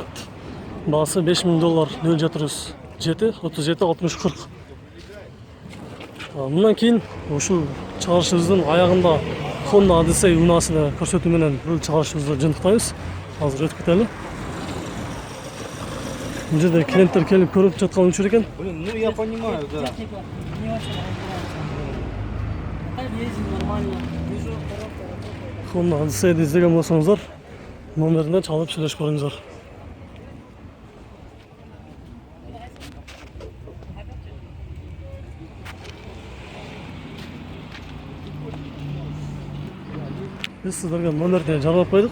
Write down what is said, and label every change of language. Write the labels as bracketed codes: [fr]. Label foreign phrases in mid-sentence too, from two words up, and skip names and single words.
[ky] Баасы $5000 0707 37 60 40. Мындан кейін ушул чыгарышыбыздын аягында Honda Odyssey унаасын көрсөтүү менен бул чыгарышыбызды жыйынтыктайбыз. Азыр өтүп кетели. Бул жерде клиенттер келип көрүп жаткан учур экен. [ru] Блин, ну я понимаю, да. Не очень нравится. Ездим нормально. Вижу, [ky] Honda Odyssey'ди издеген болсоңуздар, номерине чалып сүйлөшүп көрүңүздөр. Биз сиздерге номерди жаралап койдук.